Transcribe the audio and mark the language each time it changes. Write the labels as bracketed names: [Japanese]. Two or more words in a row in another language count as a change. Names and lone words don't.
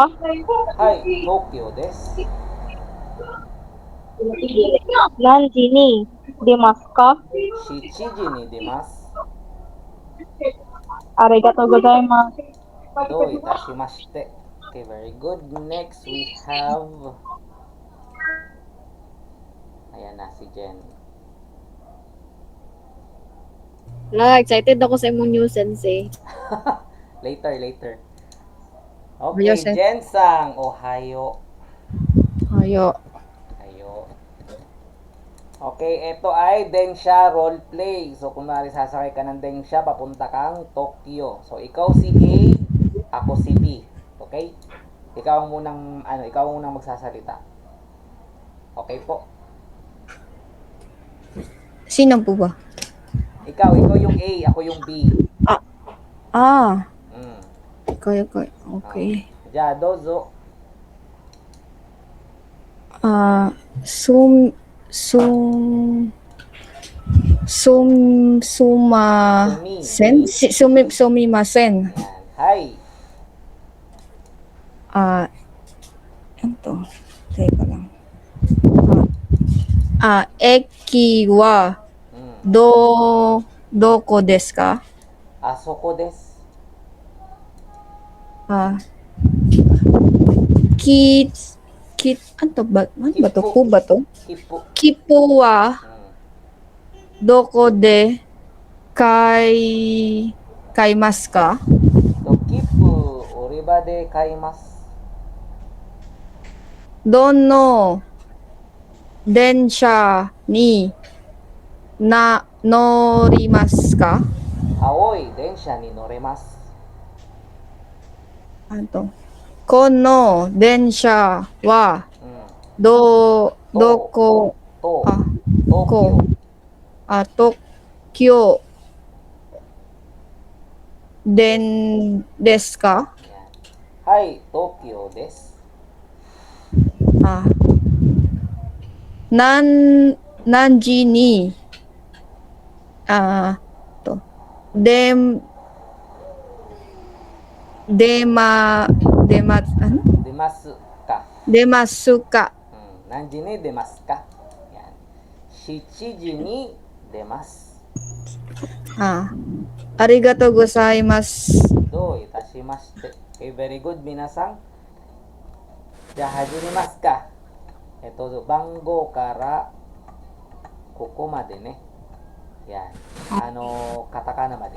[Japanese] はい、東京です. 何時に出ますか? 七時に出ます. ありがとうございます. どういたしまして. [English] Okay, very good. Next, we have... [Filipino] Ayan na, si Jen. Excited ako sa imong news, Sensei. [English] later. [Japanese] Ohio, [English] Okay, sir. [Japanese] ジェンさん。おはよう. Ayo. Ayo. [Filipino] Okay, ito ay Densha roleplay. So, kunwari sasakay ka ng Densha, papunta kang Tokyo. So, ikaw si A, ako si B. Okay? Ikaw ang munang magsasalita. Okay po. Sino po ba? Ikaw yung A, ako yung B. Ah, Mm. ikaw. [English] Okay. [Japanese] じゃ、どうぞ. すません? すみません. [Filipino] Yan. Hi. Ano to? Teka lang. [Japanese] 駅は Mm. どこですか? あそこです. [Filipino] Ano ba to? Ku ba to? [Japanese] Kipu. きぽは Mm. どこで買いますか? ときぷおりばで買います. どの電車に乗りますか? 青い電車に乗れます. [Filipino] Ano to? [Japanese] この電車は Mm. doko To. Ah, Tokyo. 東京ですか? [Filipino] Yan. [Japanese] はい、東京です. 何時に [Filipino] to ano? [Japanese] 出ますか. 出ますか? 何時に出ますか? Yan. 七時に出ます. ありがとうございます. どういたしまして. [English] Okay, very good, [Japanese] minasan. じゃ、はじりますか. 番号からここまでね. Yan. カタカナまで.